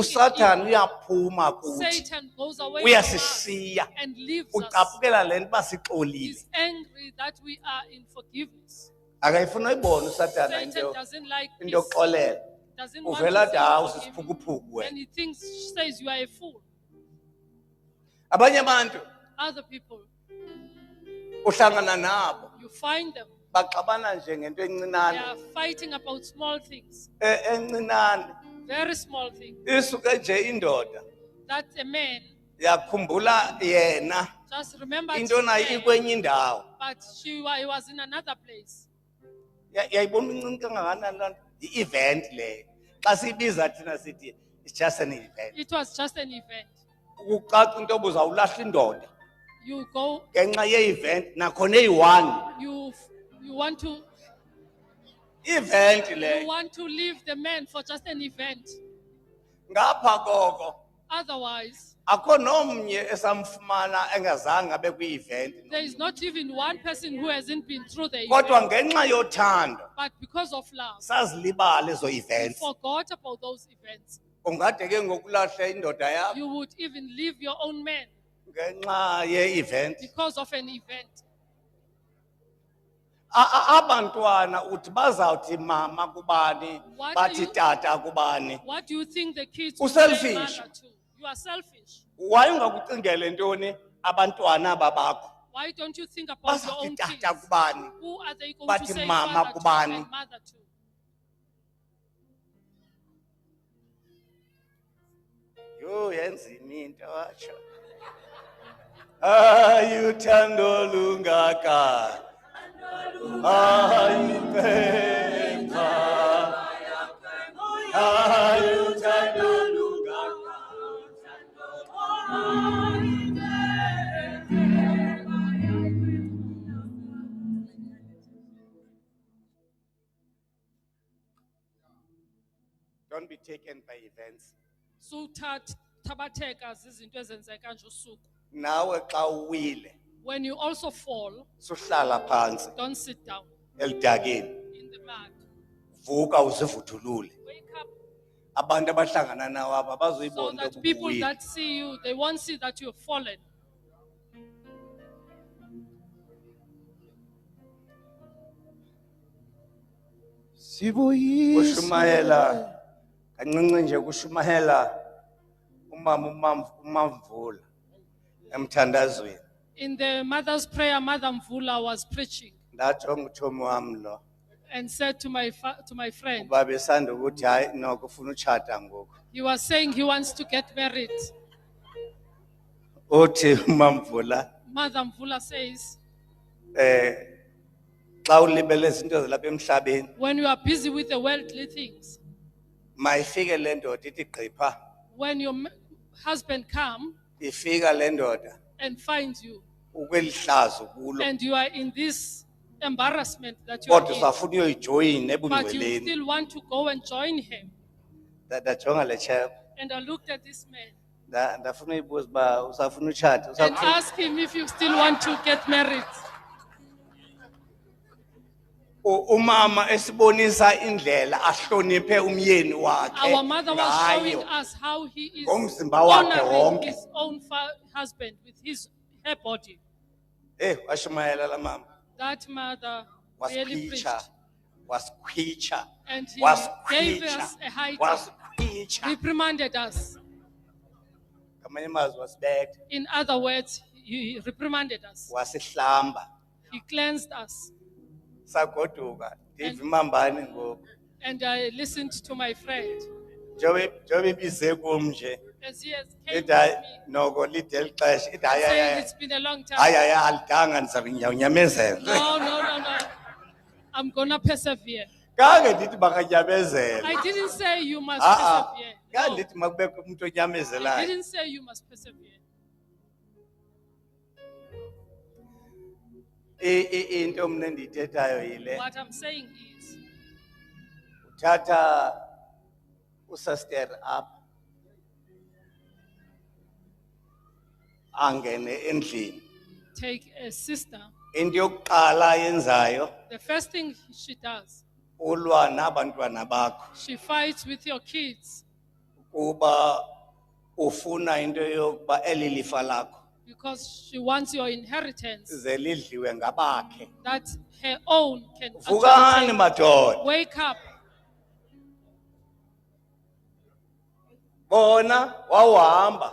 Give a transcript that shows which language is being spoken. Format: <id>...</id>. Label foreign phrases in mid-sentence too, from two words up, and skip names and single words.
<xh>uSathane</xh> <en>evil.</en> <xh>uyaphuma kuthi</xh> <en>Satan goes away from us</en> <xh>uyasishiya</xh> <en>and leaves us.</en> <xh>ucaphukela le nto basixolile.</xh> <en>He's angry that we are in forgiveness.</en> <xh>Akayifuna uyibona uSathane</xh> <en>Satan</en> <xh>into</xh> <en>doesn't like</en> <xh>into</xh> <en>peace.</en> <xh>yokuxolela.</xh> <en>Doesn't want</en> <xh>Uvela</xh> <en>to</en> <xh>athi hawu</xh> <en>forgive you.</en> <xh>sisiphukuphuku</xh> <en>And</en> <xh>wena.</xh> <en>he thinks, says you are a fool.</en> <xh>Abanye abantu</xh> <en>Other people,</en> <xh>uhlangana nabo</xh> <en>you find them,</en> <xh>baxabana nje ngento</xh> <en>they</en> <xh>encinane</xh> <en>are fighting about small things,</en> <xh>encinane</xh> <en>very small things.</en> <xh>isuke nje indoda</xh> <en>That's a man.</en> <xh>yakhumbula yena</xh> <en>Just remember,</en> <xh>into nayo ikwenye indawo.</xh> <en>but he was in another place.</en> <xh>Yayibona incinci kangakanani loo nto? I-event leyo. Xa siyibiza thina sithi</xh> <en>it's just an event. It was just an event.</en> <xh>Ukucaca into obuzawulahla indoda</xh> <en>You go,</en> <xh>ngenxa ye-event nakhona eyi-one.</xh> <en>you want to</en> <xh>Event</xh> <en>you</en> <xh>leyo.</xh> <en>want to leave the man for just an event.</en> <xh>Ngapha koko</xh> <en>Otherwise,</en> <xh>akho nomnye esamfumana engazange abe kwi-event.</xh> <en>there is not even one person who hasn't been through the</en> <xh>Kodwa</xh> <en>event.</en> <xh>ngenxa yothando</xh> <en>But because of love,</en> <xh>sazilibala ezo</xh> <en>you</en> <xh>events.</xh> <en>forgot about those events.</en> <xh>Ungade ke ngokulahla indoda yakho</xh> <en>You would even leave your own man</en> <xh>ngenxa ye-event.</xh> <en>because of an event.</en> <xh>Abantwana uthi bazawuthi mama kubani,</xh> <en>What are</en> <xh>bathi</xh> <en>you-</en> <xh>tata kubani.</xh> <en>What do you think the kids will Selfish. say mother to? You are selfish.</en> <xh>Wayengakucingele ntoni abantwana babakho?</xh> <en>Why don't you think about your</en> <xh>Bazathi</xh> <en>own</en> <xh>tata</xh> <en>kids?</en> <xh>kubani?</xh> <en>Who are they going</en> <xh>Bathi</xh> <en>to say</en> <xh>mama</xh> <en>father to</en> <xh>kubani?</xh> <en>and mother to?</en> <xh>Yo yenzima into watsho. Ayuthando lungaka. Ayupemba. Ayuthando lungaka.</xh> <en>Don't be taken by events.</en> <xh>Suthabatheka zizinto ezenzeka nje usuku. Nawe xa uwile</xh> <en>When you also fall,</en> <xh>suhlala phansi</xh> <en>don't sit down</en> <xh>elidakeni.</xh> <en>in the mud.</en> <xh>Vuka uzivuthulule.</xh> <en>Wake up</en> <xh>Abantu abahlangana nawe aba</xh> <en>so</en> <xh>bazoyibona</xh> <en>that</en> <xh>into</xh> <en>people</en> <xh>yokuba</xh> <en>that see you, they won't see that you've fallen.</en> <xh>kushumayela kancinci nje kushumayela umamvula emthandazweni.</xh> <en>In the mother's prayer, Mother Mvula was preaching</en> <xh>Ndajonga uThomi wami lo</xh> <en>and said to my friend,</en> <xh>uba besanda ukuthi hayi noko ufuna utshata ngoku.</xh> <en>he was saying he wants to get married.</en> <xh>Uthi umamvula</xh> <en>Mother Mvula says,</en> <xh>xa ulibele izinto zalapha emhlabeni,</xh> <en>When you are busy with the worldly things,</en> <xh>mayifike le ndoda ithi gqipha,</xh> <en>when your husband come</en> <xh>ifika le ndoda</xh> <en>and finds you,</en> <xh>ukweli hlazo kulo,</xh> <en>and you are in this embarrassment that you are</en> <xh>kodwa</xh> <en>in,</en> <xh>usafuna uyoyijoyina</xh> <en>but you</en> <xh>ebungcweleni.</xh> <en>still want to go and join him.</en> <xh>Ndajonga le chap,</xh> <en>And I looked at this man</en> <xh>ndafuna uyibuza uba usafuna utshata,</xh> <en>and asked him if you still want to get married.</en> <xh>umama esibonisa indlela ahloniphe umyeni wakhe</xh> <en>Our mother was showing</en> <xh>ngayo.</xh> <en>us how he is</en> <xh>Ngomzimba wakhe</xh> <en>honoring</en> <xh>wonke.</xh> <en>his own husband with her body.</en> <xh>Washumayela la mama,</xh> <en>That mother really preached.</en> <xh>waskhwicha,</xh> <en>And he</en> <xh>waskhwicha,</xh> <en>gave us a high time,</en> <xh>waskhwicha.</xh> <en>reprimanded us.</en> <xh>Ngamanye amazwi wasibetha,</xh> <en>In other words, he reprimanded us.</en> <xh>wasihlamba,</xh> <en>He cleansed us.</en> <xh>sagoduka, ndiva imambane ngoku.</xh> <en>And I listened to my friend</en> <xh>Njobe ibize kum nje,</xh> <en>as he has came</en> <xh>ithi</xh> <en>to</en> <xh>hayi,</xh> <en>me</en> <xh>noko lide eli xesha, ithi hayi,</xh> <en>saying</en> <xh>hayi,</xh> <en>it's been a long time.</en> <xh>hayi, alidanga ndizawunyamezela.</xh> <en>No. I'm gonna persevere.</en> <xh>Kange ndithi makanyamezele.</xh> <en>I didn't say you must Ah, persevere.</en> <xh>kange</xh> <en>No,</en> <xh>ndithi makubekho umuntu</xh> <en>I</en> <xh>onyamezelayo.</xh> <en>didn't say you must persevere.</en> <xh>Into mna endiyithethayo yile,</xh> <en>What I'm saying is,</en> <xh>uthatha usister up, angene endlini.</xh> <en>take a sister.</en> <xh>Into yokuqala yenzayo,</xh> <en>The first thing she does,</en> <xh>ulwa nabantwana bakho,</xh> <en>she fights with your kids</en> <xh>kuba ufuna into yokuba eli lifa lakho</xh> <en>because she wants your inheritance</en> <xh>ze lidliwe ngabakhe.</xh> <en>that her own can</en> <xh>Vukani</xh> <en>actually</en> <xh>madoda,</xh> <en>take. Wake up.</en> <xh>bona wawuhamba</xh>